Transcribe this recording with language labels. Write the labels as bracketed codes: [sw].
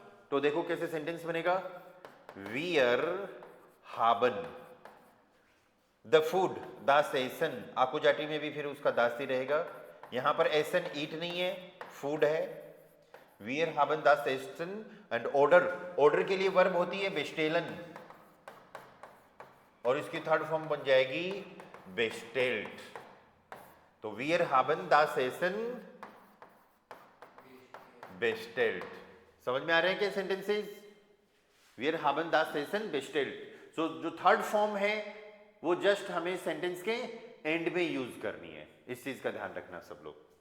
[hi] तो देखो कैसे सेंटेंस बनेगा, [de] वियर हाबन द फूड, दास एसन, [hi] आकुजाटी में भी फिर उसका दास ही रहेगा। यहां पर एसन ईट नहीं है, फूड है। [de] Wir haben das Essen [en] and order, [hi] order के लिए वर्ब होती है bestellen और इसकी थर्ड फॉर्म बन जाएगी bestellt। [de] तो wir haben das Essen bestellt। [hi] समझ में आ रहे हैं क्या sentences? [de] Wir haben das Essen bestellt। [hi] सो जो थर्ड फॉर्म है वो जस्ट हमें सेंटेंस के एंड में यूज करनी है, इस चीज का ध्यान रखना सब लोग।